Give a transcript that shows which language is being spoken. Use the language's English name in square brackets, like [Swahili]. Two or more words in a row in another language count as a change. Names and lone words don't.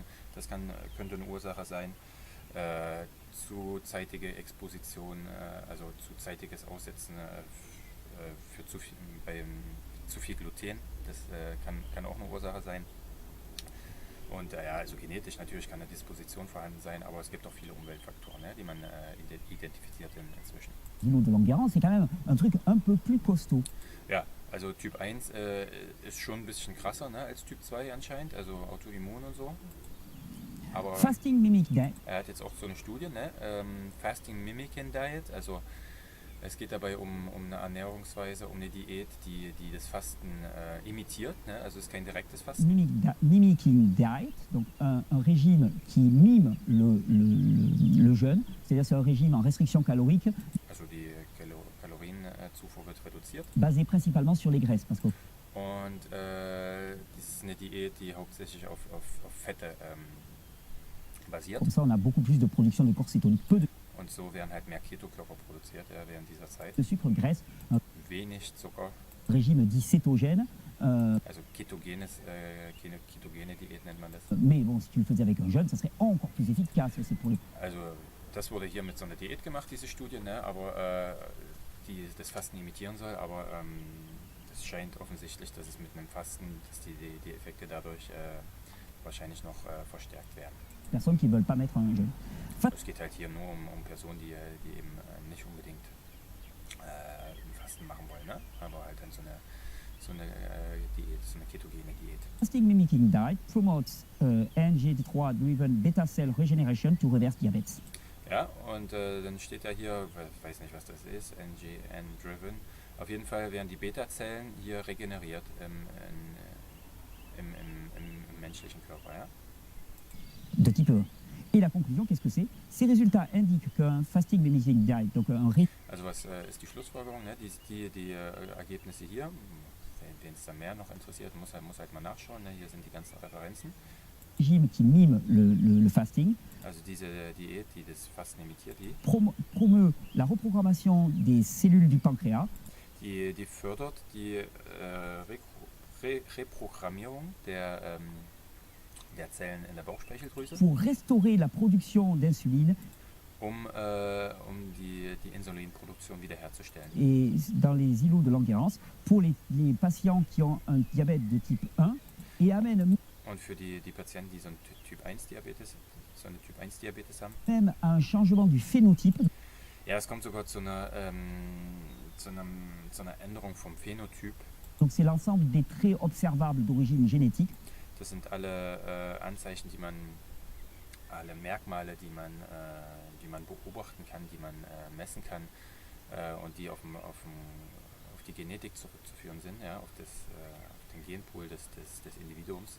[German] Das könnte eine Ursache sein. Zu zeitige Exposition, also zu zeitiges Aussetzen für zu viel Gluten, das kann auch eine Ursache sein. Und also genetisch natürlich kann eine Disposition vorhanden sein, aber es gibt auch viele Umweltfaktoren, ne, die man identifiziert inzwischen. [French] Dino de Langerhans, c'est quand même un truc un peu plus costaud. [German] Ja, also Typ 1 ist schon ein bisschen krasser, ne, als Typ 2 anscheinend, also Autoimmun und so. Aber [English] Fasting Mimic Diet. [German] er hat jetzt auch so eine Studie, ne, [English] Fasting Mimicking Diet, [German] also es geht dabei um eine Ernährungsweise, um eine Diät, die das Fasten imitiert, ne, also es ist kein direktes Fasten. [English] Mimicking Diet, [French] donc un régime qui mime le jeûne, c'est-à-dire c'est un régime en restriction calorique [German] Also die Kalorienzufuhr wird reduziert. [French] basé principalement sur les graisses. Parce que [German] Und das ist eine Diät, die hauptsächlich auf Fette basiert. [French] Comme ça, on a beaucoup plus de production de corps cétonique, peu [German] Und so werden halt mehr Ketokörper produziert während dieser Zeit. [French] de sucre, graisse, un [German] Wenig Zucker, [French] régime dit cétogène. [German] also ketogene Diät nennt man das. [French] Mais bon, si tu le faisais avec un jeûne, ça serait encore plus efficace. C'est pour les [German] Also das wurde hier mit so einer Diät gemacht, diese Studie, ne? Aber die das Fasten imitieren soll, aber das scheint offensichtlich, dass es mit einem Fasten, dass die Effekte dadurch wahrscheinlich noch verstärkt werden. [French] personnes qui ne veulent pas mettre un jeûne. [German] Es geht halt hier nur um Personen, die eben nicht unbedingt ein Fasten machen wollen, ne? Aber halt dann so eine Diät, so eine ketogene Diät. [English] Fasting mimicking diet promotes NGT3-driven beta cell regeneration to reverse diabetes. [German] Ja, und dann steht da hier, ich weiß nicht, was das ist, NGN-driven. Auf jeden Fall werden die Beta-Zellen hier regeneriert im menschlichen Körper. Ja? [French] De type 1. Et la conclusion, qu'est-ce que c'est? Ces résultats indiquent qu'un [English] fasting mimicking diet, [French] donc un [German] Also was ist die Schlussfolgerung? Ne? Die Ergebnisse hier, wen es da mehr noch interessiert, muss halt mal nachschauen. Ne? Hier sind die ganzen Referenzen. [French] régime qui mime le fasting, [German] Also diese Diät, die das Fasten imitiert, [French] promeut la reprogrammation des cellules du pancréas, [German] die fördert die Reprogrammierung der Zellen in der Bauchspeicheldrüse, [French] pour restaurer la production d'insuline. [German] um die Insulinproduktion wiederherzustellen. [French] Et dans les îlots de Langerhans, pour les patients qui ont un diabète de type 1, et amène [German] Und für die Patienten, die so eine Typ 1 Diabetes haben, [French] même à un changement du phénotype. [German] ja, es kommt sogar zu einer Änderung vom Phänotyp. [French] Donc c'est l'ensemble des traits observables d'origine génétique [German] Das sind alle Anzeichen, alle Merkmale, die man beobachten kann, die man messen kann und die auf die Genetik zurückzuführen sind, ja, auf den Genpool des Individuums.